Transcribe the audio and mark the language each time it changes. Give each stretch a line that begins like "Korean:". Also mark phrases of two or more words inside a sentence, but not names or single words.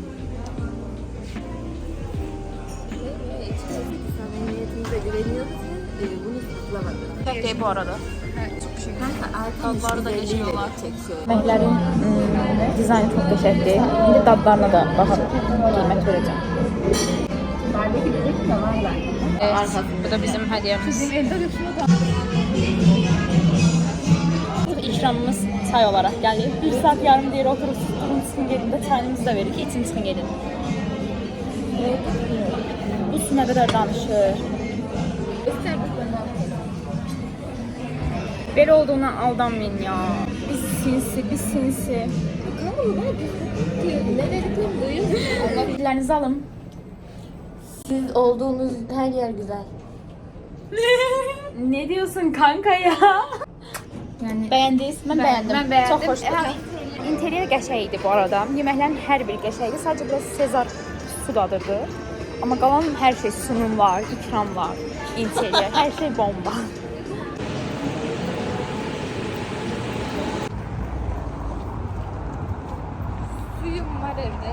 Turkish: Samimiyetimize güveniyorduk. Bunu saklamadık. Köfteyi bu arada. Kanka Dadları da geçiyorlar. çekiyor.
Azerbaijani: Yeməklərin dizaynı çox qəşəngdir. İndi dadlarına da baxıb qiymət verəcəm. Bu da bizim hədiyəmiz. İkramımız çay olaraq gəlir. 1 saat yarım deyir oturub durun çıxın gedin də çayınızı da verir ki için çıxın gedin. Bu su nə qədər danışır. Belə olduğuna aldanmayın ya. Biz sinsi.
Turkish: Kanka bu bana ne dediklerini duyuyor musun? Dillerinizi alın. Siz olduğunuz her yer güzel. Ne diyorsun kanka ya? Yani beğendiniz? Ben beğendim. Ben beğendim. Çok hoştu.
Azerbaijani: İnteriyer qəşəngdi bu arada. Yeməklərin hər biri qəşəngdi. Sadəcə biraz Sezar su dadırdı. Amma qalan hər şey sunumlar, ikramlar, interiyer, hər şey bomba.
Turkish: Suyum var evde.